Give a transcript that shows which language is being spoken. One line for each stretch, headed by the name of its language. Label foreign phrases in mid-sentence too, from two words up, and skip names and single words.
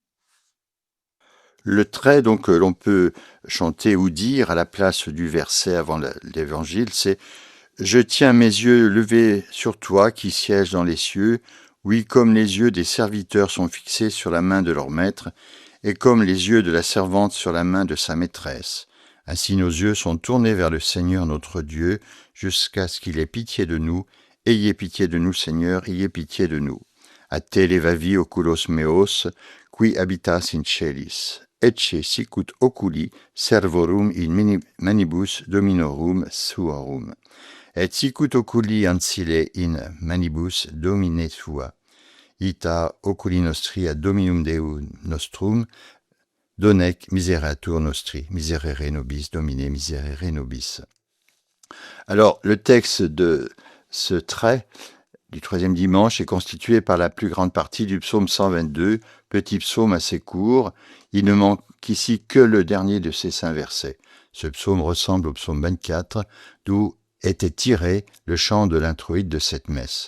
French: Le trait donc que l'on peut chanter ou dire à la place du verset avant l'évangile, c'est « Je tiens mes yeux levés sur toi qui sièges dans les cieux, oui, comme les yeux des serviteurs sont fixés sur la main de leur maître, et comme les yeux de la servante sur la main de sa maîtresse. Ainsi nos yeux sont tournés vers le Seigneur notre Dieu, jusqu'à ce qu'il ait pitié de nous. Ayez pitié de nous, Seigneur, ayez pitié de nous.
Latin: A te levavi oculos meos, qui habitas in celis. Ecce sicut oculi servorum in manibus dominorum suorum. Et sicut oculi ancile in manibus domine sua. Ita oculi nostri ad dominum Deum nostrum, donec miseratur nostri, miserere nobis, domine miserere nobis.
French: Alors, le texte de ce trait du troisième dimanche est constitué par la plus grande partie du psaume 122, petit psaume assez court. Il ne manque ici que le dernier de ces 5 versets. Ce psaume ressemble au psaume 24, d'où était tiré le chant de l'introïde de cette messe.